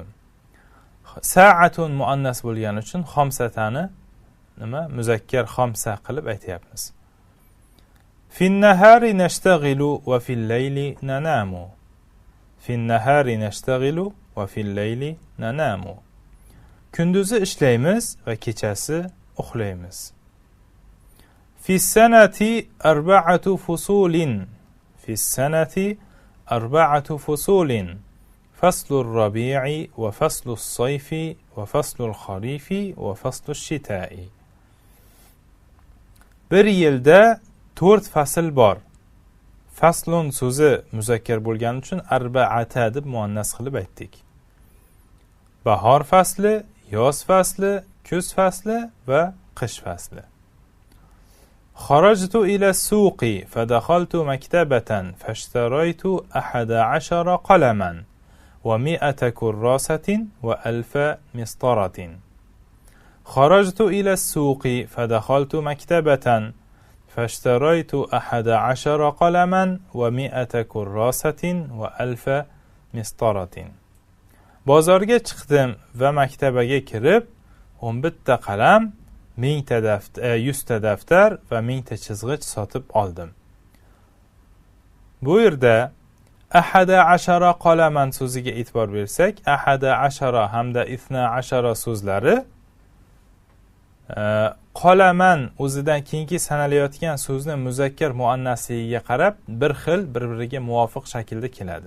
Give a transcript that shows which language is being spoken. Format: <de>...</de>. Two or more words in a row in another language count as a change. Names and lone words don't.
<uz>Sa'atun muannas bo'lgani uchun 5 tani nima muzakkar 5 qilib aytyapmiz.</uz> <ar>في النهار نشتغل وفي الليل ننام. في النهار نشتغل وفي الليل ننام.</ar> <uz>Kunduzi ishlaymiz va kechasi uxlaymiz.</uz> <ar>في السنة 4 فصول. في السنة 4 فصول. فصل الربيع وفصل الصيف وفصل الخريف وفصل الشتاء.</ar> <uz>Bir yilda 4 fasl bor. Faslun so'zi muzakkar bo'lgani uchun arba'ata deb muannas qilib aytdik. Bahor fasli, yoz fasli, kuz fasli va qish fasli.</uz> <ar>خرجت إلى السوق فدخلت مكتبة فاشتريت 11 قلما و100 كراسة و1000 مسطرة. خرجت إلى السوق فدخلت مكتبة فاشتريت 11 قلما و100 كراسة و1000 مسطرة.</ar> <uz>bozorga chiqdim va maktabaga kirib 11 ta qalam, 100 ta daftar va 1000 ta chizg'ich sotib oldim. Bu yerda 11 qalaman so'ziga e'tibor bersak, 11 hamda 12 so'zlari qalaman o'zidan keyingi sanalayotgan so'zni muzakkar muannasligiga qarab bir xil, bir-biriga muvofiq shaklda keladi.</uz>